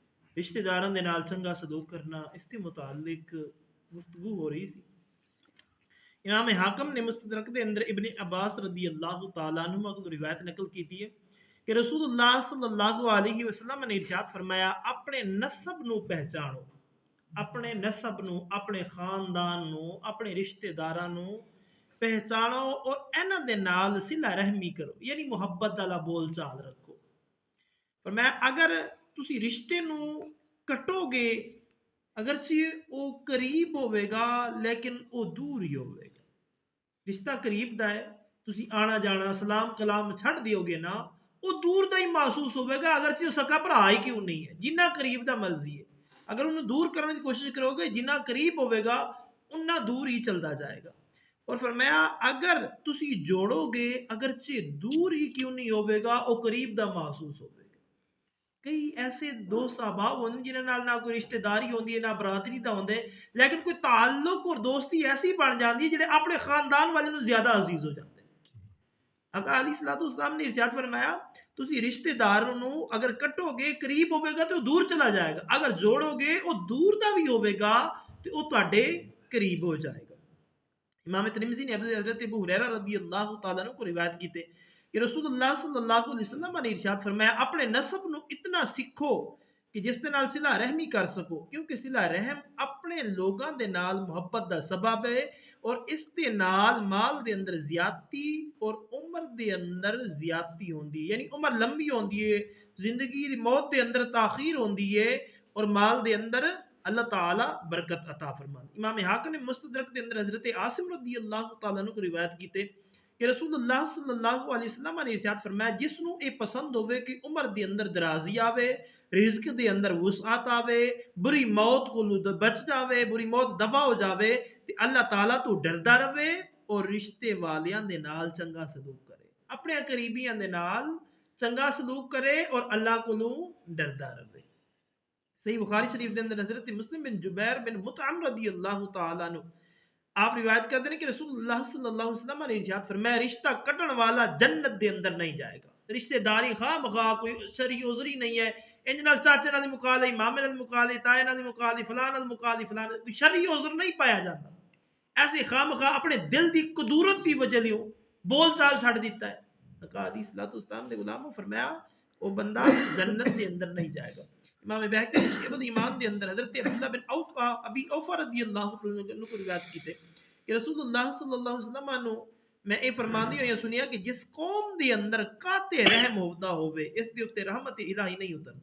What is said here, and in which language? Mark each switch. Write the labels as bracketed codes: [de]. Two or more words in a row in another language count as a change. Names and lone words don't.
[pa] رشتے داراں دے نال چنگا سلوک کرنا، اس کے متعلق گفتگو ہو رہی سی۔ امام حاکم نے مستدرک دے اندر ابن عباس [ar] رضی اللہ تعالیٰ عنہ [pa] کو روایت نقل کی ہے کہ رسول اللہ [ar] صلی اللہ علیہ وسلم [pa] نے ارشاد فرمایا، اپنے نسب نو پہچانو، اپنے نسب نو، اپنے خاندان نو، اپنے رشتے داراں نو پہچانو اور انہاں دے نال صلہ رحمی کرو، یعنی محبت والا بول چال رکھو۔ فرمایا اگر تسی رشتے نو کٹو گے، اگرچہ وہ قریب ہوئے گا لیکن وہ دور ہی ہوئے گا۔ رشتہ قریب دا ہے، تسی آنا جانا سلام کلام چھڑ دیو گے نا، وہ دور دا ہی محسوس ہوئے گا، اگرچہ وہ سکا بھرا ہی کیوں نہیں ہے، جنہ قریب دا مرضی ہے۔ اگر انہوں دور کرنے کی کوشش کرو گے، جنہ قریب ہوئے گا انہ دور ہی چلتا جائے گا۔ اور فرمایا اگر تسی جوڑو گے، اگرچہ دور ہی کیوں نہیں ہوئے گا، وہ قریب دا محسوس ہوئے گا۔ کئی ایسے دوست احباب ہوندے جنہاں نال نہ کوئی رشتہ داری ہوندی ہے نہ برادری دا ہوندے، لیکن کوئی تعلق اور دوستی ایسی بن جاندی ہے جڑے اپنے خاندان والے نوں زیادہ عزیز [ur] ہو جاتے ہیں۔ [pa] آقا [ar] علیہ الصلوۃ والسلام [pa] نے ارشاد فرمایا، تسی رشتہ دار نوں اگر کٹو گے قریب ہوے گا تو دور چلا جائے گا، اگر جوڑو گے وہ دور دا بھی ہوے گا تو وہ تواڈے قریب ہو جائے گا۔ امام ترمذی نے حضرت ابو ہریرہ [ar] رضی اللہ تعالیٰ عنہ [pa] کو روایت کیتے کہ رسول اللہ [ar] صلی اللہ علیہ وسلم [pa] نے ارشاد فرمایا، اپنے نسب نو اتنا سیکھو کہ جس دے نال صلہ رحمی کر سکو، کیونکہ صلہ رحم اپنے لوگاں دے نال محبت دا سبب ہے، اور اس دے نال مال دے اندر زیادتی اور عمر دے اندر زیادتی ہوندی ہے، یعنی عمر لمبی ہوندی ہے، زندگی دی موت دے اندر تاخیر ہوندی ہے، اور مال دے اندر اللہ تعالی برکت عطا فرمان۔ امام حاکم نے مستدرک دے اندر حضرت عاصم [ar] رضی اللہ تعالیٰ عنہ [pa] کو روایت کیتے کہ رسول اللہ [ar] صلی اللہ علیہ وسلم [pa] نے ارشاد فرمایا، جس نو اے پسند ہوئے کہ عمر دے اندر درازی آوے، رزق دے اندر وسعت آوے، بری موت کو بچ جاوے، بری موت دفع ہو جاوے، تے اللہ تعالیٰ تو ڈردا رہے اور رشتے والیاں دے نال چنگا سلوک کرے، اپنے قریبیاں دے نال چنگا سلوک کرے اور اللہ کو ڈردا رہے۔ صحیح بخاری شریف دے اندر حضرت مسلم بن جبیر بن مطعم [ar] رضی اللہ تعالیٰ عنہ [pa] آپ روایت کرتے ہیں کہ رسول اللہ [ar] صلی اللہ علیہ وسلم [pa] نے ارشاد فرمایا، رشتہ کٹن والا جنت دے اندر نہیں جائے گا۔ [ur] رشتہ داری خواہ مخواہ کوئی شرعی عذری نہیں ہے، [pa] انج نال چاچے نال مکا لئی، مامے نال مکا لئی، تائے نال مکا لئی، فلاں نال مکا لئی، [ur] فلاں کوئی شرعی عذر نہیں پایا جاتا۔ [pa] ایسے خواہ مخواہ اپنے دل دی قدورت دی وجہ لیوں بول چال چھڑ دیتا ہے۔ کہا [ar] علیہ الصلوۃ والسلام [pa] نے غلاموں فرمایا وہ بندہ جنت دے اندر نہیں جائے گا۔ امام بہقی نے شعب الایمان دے اندر حضرت عبداللہ بن اوفا ابی اوفا [ar] رضی اللہ عنہ [pa] کو روایت کیتے کہ رسول اللہ [ar] صلی اللہ علیہ وسلم [pa] عنہ میں اے فرماندی ہوئی سنیا کہ جس قوم دے اندر قاطع رحم ہوتا ہوئے اس دے اوتے رحمت الہی نہیں اترتی۔